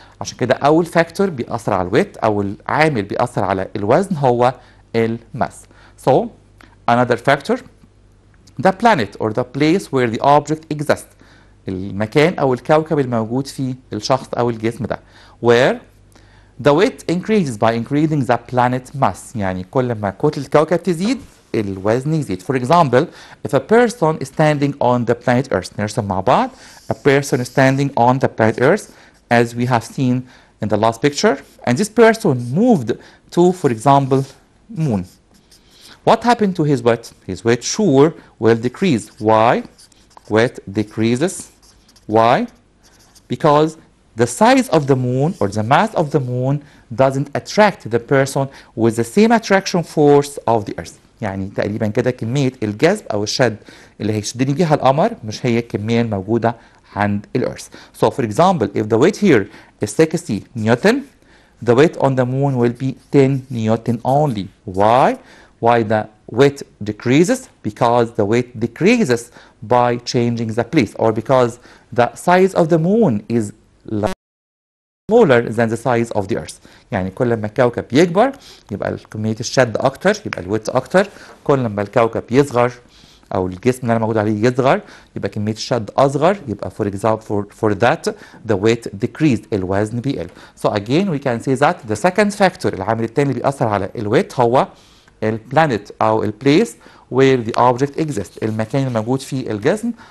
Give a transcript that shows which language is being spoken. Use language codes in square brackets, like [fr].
[ar] عشان كده أول فاكتور بيأثر على الويت أو العامل بيأثر على الوزن هو الماس. [en] So another factor the planet or the place where the object exists. [ar] المكان أو الكوكب الموجود فيه الشخص أو الجسم ده. [en] where the weight increases by increasing the planet mass. [ar] يعني كل ما كتلة الكوكب تزيد الوزن يزيد. [en] For example if a person is standing on the planet Earth، [ar] نرسم مع بعض [en] a person is standing on the planet Earth as we have seen in the last picture, and this person moved to for example moon. What happened to his weight? His weight sure will decrease. Why? Weight decreases. Why? Because the size of the moon or the mass of the moon doesn't attract the person with the same attraction force of the earth. [ar] يعني تقريبا كده كمية الجذب أو الشد اللي هيشدني بيها القمر مش هي الكمية الموجودة عند الأرث. [en] So for example if the weight here is 60 Newton, the weight on the moon will be 10 Newton only. Why? Why the weight decreases? Because the weight decreases by changing the place, or because the size of the moon is smaller than the size of the earth. [ar] يعني كل ما الكوكب يكبر يبقى كمية الشد أكتر، يبقى الويت أكتر. كل ما الكوكب يصغر او الجسم اللي انا موجود عليه يصغر يبقى كميه الشد اصغر، يبقى [en] for example for that the weight decreased، [ar] الوزن بيقل. [en] So again we can say that the second factor، [ar] العامل الثاني اللي بيأثر على الويت هو البلانيت او البليس [en] where the object exists، [ar] المكان الموجود فيه الجسم.